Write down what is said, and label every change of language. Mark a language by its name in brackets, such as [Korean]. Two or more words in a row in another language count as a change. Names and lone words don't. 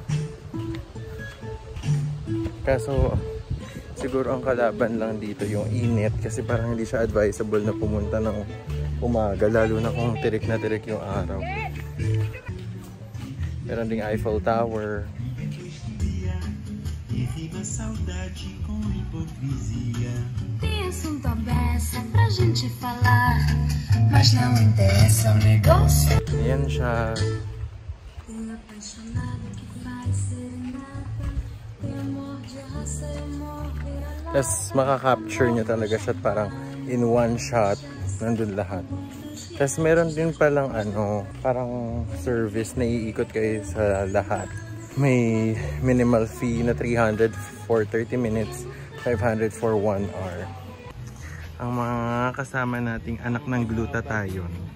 [Filipino] Kaso siguro ang kalaban lang dito yung init. Kasi parang hindi siya advisable na pumunta ng umaga. Lalo na kung tirik na tirik yung araw. Meron ding Eiffel Tower. [Portuguese] Saudade com hipocrisia. Tem assunto à beça pra gente falar, mas não interessa o negócio. [Filipino] Ayan siya. [Portuguese] Tem apaixonado que faz serenata, tem amor de raça e amor vira-lata. [Filipino] Tapos makaka-capture niya talaga siya parang [English] in one shot. [Filipino] Nandun lahat. Tapos meron din palang parang service na iikot kayo sa lahat. [English] May minimal fee na 300 for 30 minutes, 500 for 1 hour. [Filipino] Ang mga kasama nating anak ng glutathione.